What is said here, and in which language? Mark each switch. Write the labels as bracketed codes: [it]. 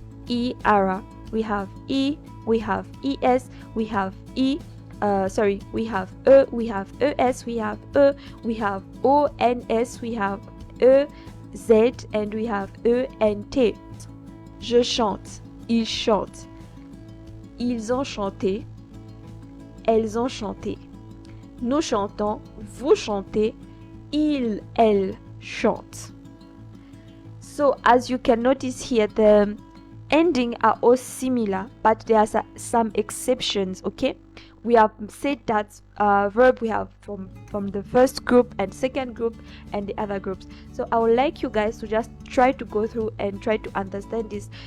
[en] ER, we have E, we have ES, we have we have we have ES, we have we have ONS, we have EZ, and we have ENT. [fr] Je chante, il chante, ils ont chanté, elles ont chanté. Nous chantons, vous chantez, elles chantent. [en] So as you can notice here, the ending are all similar, but there are some exceptions. Okay, we have said that verb we have from the first group and second group and the other groups. So I would like you guys to just try to go through and try to understand this.